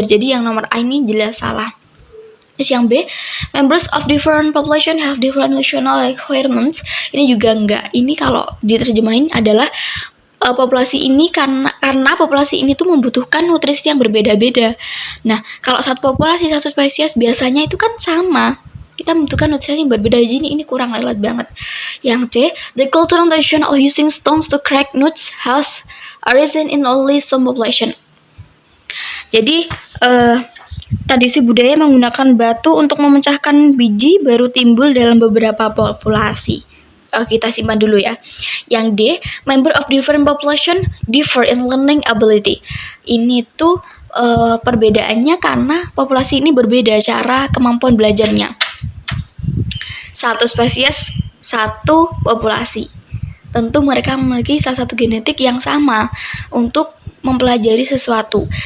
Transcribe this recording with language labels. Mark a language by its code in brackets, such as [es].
[id] Jadi yang nomor A ini jelas salah. Terus yang B, [en] members of different population have different nutritional requirements. [id] Ini juga enggak. Ini kalau diterjemahin adalah populasi ini karena populasi ini tuh membutuhkan nutrisi yang berbeda-beda. Nah, kalau satu populasi, satu spesies biasanya itu kan sama. Kita membutuhkan nutrisi yang berbeda. Jadi ini kurang relate banget. Yang C, [en] the cultural tradition of using stones to crack nuts has arisen in only some population. [id] Jadi tradisi budaya menggunakan batu untuk memecahkan biji baru timbul dalam beberapa populasi. Kita simpan dulu ya. Yang D, [en] member of different population differ in learning ability. [id] Ini tuh perbedaannya karena populasi ini berbeda cara kemampuan belajarnya. Satu spesies, satu populasi. Tentu mereka memiliki salah satu genetik yang sama untuk mempelajari sesuatu.